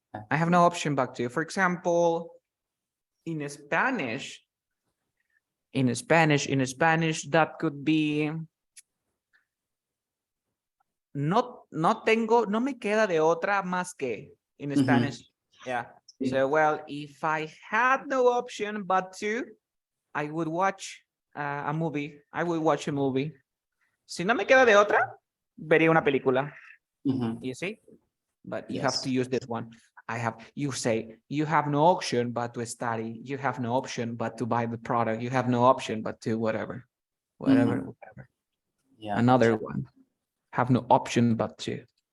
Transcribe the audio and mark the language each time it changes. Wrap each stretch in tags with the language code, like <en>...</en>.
<en>I have no option but to. For example, in Spanish, that could be</en> <es>no me queda de otra más que</es> <en>in Spanish. Yeah. So, well, if I had no option but to, I would watch a movie. I would watch a movie.</en> <es>Si no me queda de otra, vería una película.</es> <en>You see? But you have to use this one. You say, you have no option but to study. You have no option but to buy the product. You have no option but to whatever. Yeah. Another one. Have no option but to.</en>